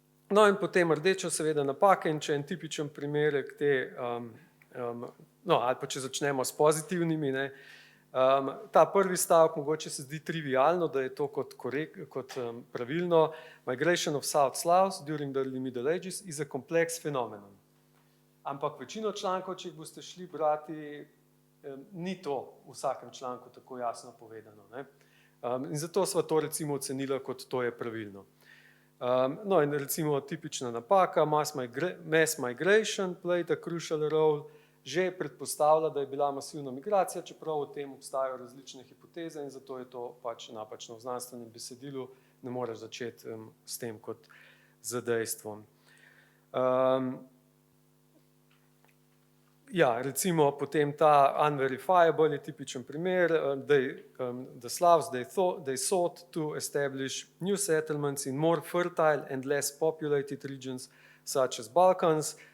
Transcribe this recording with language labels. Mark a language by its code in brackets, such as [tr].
[sl] No in potem rdeča seveda napake, in če en tipičen primerek te, ali pa če začnemo s pozitivnimi, ne, ta prvi stavek mogoče se zdi trivialno, da je to kot pravilno. [en] Migration of South Slavs during the early Middle Ages is a complex phenomenon. [sl] Ampak večino člankov, če jih boste šli brati, ni to v vsakem članku tako jasno povedano, ne. In zato sva to recimo ocenila kot to je pravilno. No in recimo tipična napaka, [en] mass migration played a crucial role, [sl] že predpostavlja, da je bila masivna migracija, čeprav o tem obstajajo različne hipoteze in zato je to pač napačno. V znanstvenem besedilu ne moreš začeti s tem kot z dejstvom. Ja, recimo potem ta unverifiable je tipičen primer, [en] the Slavs, they sought to establish new settlements in more fertile and less populated regions such as Balkans.